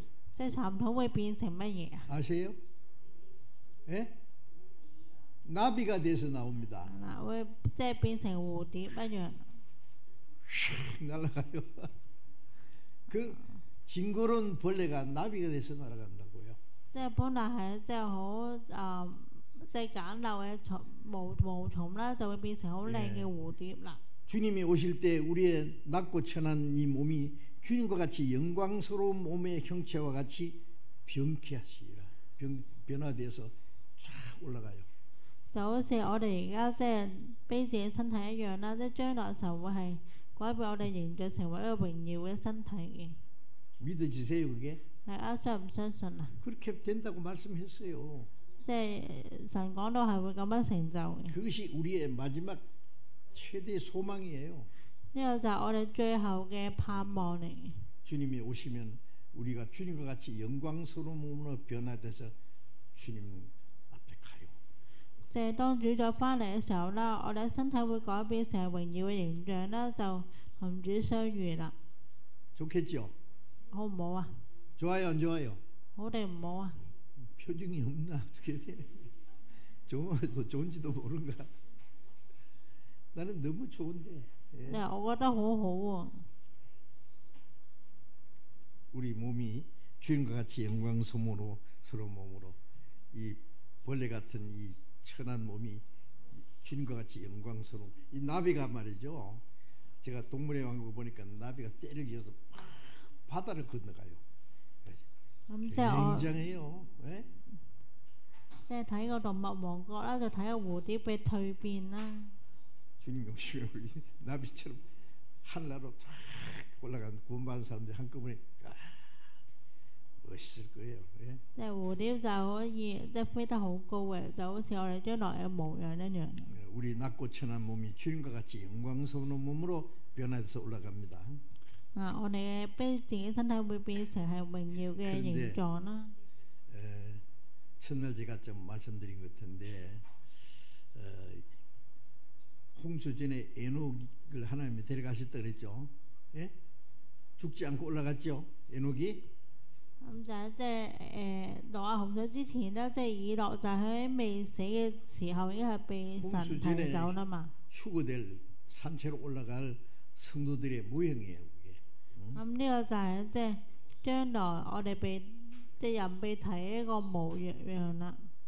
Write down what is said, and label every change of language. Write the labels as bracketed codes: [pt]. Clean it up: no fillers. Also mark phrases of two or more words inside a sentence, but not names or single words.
[yue] 即係蠶土會變成乜嘢啊？ [ko] 아세요? 예? 나비가 돼서 나옵니다. [yue] 嗱，會即係變成蝴蝶一樣。 [ko] 날아가요. 그 징그러운 벌레가 나비가 돼서 날아간다고요. [yue] 即係本來係即係好即係簡陋嘅毛蟲啦，就會變成好靚嘅蝴蝶啦。 [ko] 주님이 오실 때 우리의 낮고 천한 이 몸이 주님과 같이 영광스러운 몸의 형체와 같이 병쾌하시리라. 변화돼서 쫙 올라가요. [yue] 就好似我哋而家即係卑賤嘅身體一樣啦，即係將來就會係改變我哋形象，成為一個榮耀嘅身體嘅。 [ko] 믿어지세요 그게? [yue] 大家相唔相信啊？ [ko] 그렇게 된다고 말씀했어요. [yue] 即係神講到係會咁樣成就嘅。 [ko] 그것이 우리의 마지막 최대 소망이에요. [yue] 呢個就係我哋最後嘅盼望嚟。 [ko] 주님이 오시면 우리가 주님과 같이 영광스러운 몸으로 변화돼서 주님 앞에 가요. [yue] 即係當主再翻嚟嘅時候啦，我哋嘅身體會改變成榮耀嘅形象啦，就同主相遇啦。 [ko] 좋겠죠? [yue] 好唔好啊？ [ko] 좋아요, 안 좋아요? [yue] 好定唔好啊？ [ko] 표정이 없나? 어떻게 돼? 좋은지도 모른가? 나는 너무 좋은데. 예. [yue] 我覺得好好喎。 [ko] 우리 몸이 주님과 같이 영광스러운 몸으로 이 벌레 같은 이 천한 몸이 주님과 같이 영광스러운 이 나비가 말이죠. 제가 동물의 왕국 보니까 나비가 떼를 지어서 바다를 건너가요. [yue] 咁即係我 [ko] 굉장해요. 예? [yue] 即係睇個動物王國啦，就睇個蝴蝶嘅蛻變啦。 [ko] 주님 오시면 우리 나비처럼 하늘나라로 쫙 올라간 구원받은 사람들이 한꺼번에 멋있을 거예요. 예? [yue] 即係蝴蝶就可以即係飛得好高嘅，就好似我哋將來嘅模樣一樣。 [ko] 우리 낮고 천한 몸이 주님과 같이 영광스러운 몸으로 변화해서 올라갑니다. [yue] 我哋嘅卑賤嘅身體會變成係榮耀嘅形狀啦。 [ko] 첫날 제가 좀 말씀드린 것 같은데 홍수 전에 에녹을 하나님이 데려가셨다 그랬죠. 예? 죽지 않고 올라갔죠. 에녹이. [yue] 咁就係即係挪亞洪水之前咧，即係以諾就喺未死嘅時候已經係被神提走啦嘛。 [ko] 휴거될 산채로 올라갈 성도들의 모형이에요. 그게. [yue] 咁呢個就係即係將來我哋被即係人被提一個模樣啦。